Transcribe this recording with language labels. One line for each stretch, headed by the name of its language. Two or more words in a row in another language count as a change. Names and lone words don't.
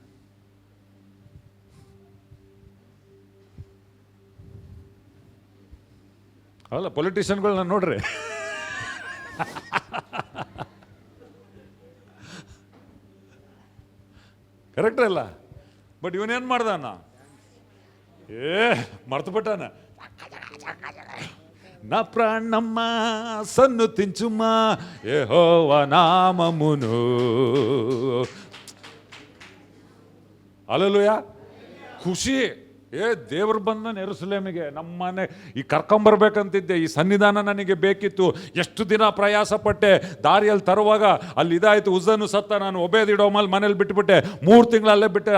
Kannada: ಅಲ್ಲ, ಪೊಲಿಟಿಷಿಯನ್ಗಳನ್ನ ನೋಡ್ರಿ, ಕರೆಕ್ಟ್ ಅಲ್ಲ? ಬಟ್ ಇವನೇನು ಮಾಡ್ದಾನ? ಮರ್ತುಬಿಟ್ಟಾನ.
Telugu: నా ప్రాణమ్మ సన్నుతించుమా యెహోవా నామమును.
Kannada: ಹಲ್ಲೆಲೂಯಾ. ಖುಷಿ. ದೇವರು ಬಂದ ಯೆರೂಸಲೇಮಿಗೆ, ನಮ್ಮನೆ ಈ ಕರ್ಕೊಂಬರ್ಬೇಕಂತಿದ್ದೆ, ಈ ಸನ್ನಿಧಾನ ನನಗೆ ಬೇಕಿತ್ತು, ಎಷ್ಟು ದಿನ ಪ್ರಯಾಸ ಪಟ್ಟೆ, ದಾರಿಯಲ್ಲಿ ತರುವಾಗ ಅಲ್ಲಿ ಇದಾಯಿತು, ಉಜ್ಜನು ಸತ್ತ, ನಾನು ಒಬೇದಿಡೋಮಲ್ಲಿ ಮನೇಲಿ ಬಿಟ್ಟುಬಿಟ್ಟೆ, 3 ತಿಂಗಳಲ್ಲೇ ಬಿಟ್ಟೆ.